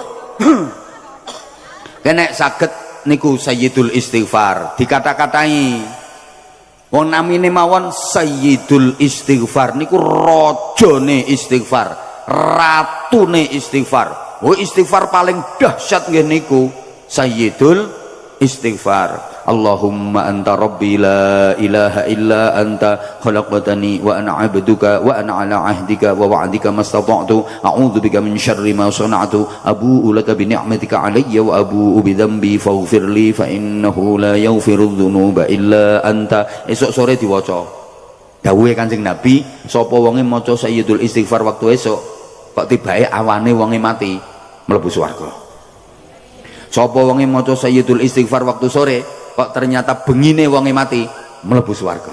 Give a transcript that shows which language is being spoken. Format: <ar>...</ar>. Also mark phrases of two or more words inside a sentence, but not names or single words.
<jv>Nek saged niku</jv> <ar>سيد الاستغفار</ar> <jv>dikata-katai. Wong namine mawon</jv> <ar>سيد الاستغفار</ar> <jv>niku rajane istighfar, ratune istighfar. Oh istighfar paling dahsyat nggih niku</jv> <ar>سيد الاستغفار. اللهم أنت ربي لا إله إلا أنت خلقتني وأنا عبدك وأنا على عهدك ووعدك ما استطعت أعوذ بك من شر ما صنعت أبوء لك بنعمتك علي وأبوء بذنبي فاغفر لي فإنه لا يغفر الذنوب إلا أنت.</ar> <jv>Esuk sore diwaca dawuhe Kanjeng Nabi, sapa wonge maca</jv> <ar>سيد الاستغفار</ar> <jv>waktu esuk kok tibake awane wonge mati mlebu swarga. Sapa wonge maca</jv> <ar>سيد الاستغفار</ar> <jv>waktu sore kok ternyata bengine wonge mati mlebu swarga.</jv>